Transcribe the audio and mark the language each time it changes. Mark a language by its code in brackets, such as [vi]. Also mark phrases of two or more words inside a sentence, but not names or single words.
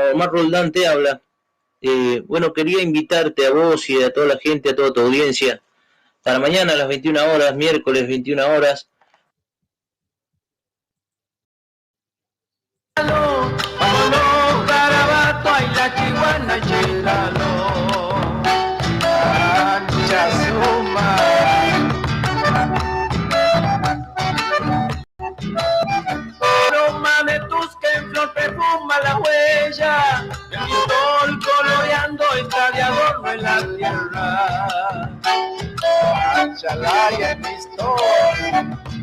[es] Omar Roldán te habla. Bueno, quería invitarte a vos y a toda la gente, a toda tu audiencia, para mañana a las 21 horas, miércoles 21 horas. Vámonos, Garabato, ay la chihuana, chilalo. [qu] Ancha suma. [es] Aroma de tus que en flor perfuma la huella. El sol coloreando está de adorno en la tierra. Achalaya en mi historia.